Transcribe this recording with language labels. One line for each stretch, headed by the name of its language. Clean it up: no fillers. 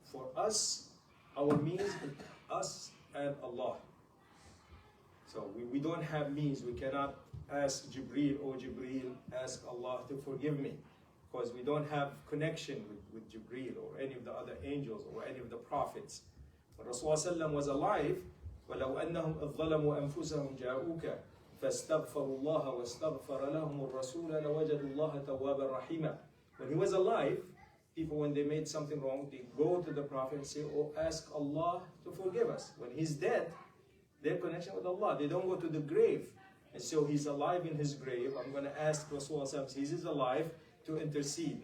English: For us, our means is us and Allah. So we don't have means. We cannot ask Jibreel, oh Jibreel, ask Allah to forgive me. Because we don't have connection with Jibreel or any of the other angels or any of the prophets. When Rasulullah was alive,
Arabic: وَلَوْ أَنَّهُمْ إِذْ ظَلَمُوا أَنفُسَهُمْ جَاءُوكَ فَاسْتَغْفَرُوا اللَّهَ وَاسْتَغْفَرَ لَهُمُ الرَّسُولَ لَوَجَدُوا اللَّهَ تَوَّابًا رَحِيمًا.
English: When he was alive, people, when they made something wrong, they go to the Prophet and say, oh, ask Allah to forgive us. When he's dead, their connection with Allah, they don't go to the grave. And so he's alive in his grave. I'm going to ask Rasulullah, he is alive, to intercede.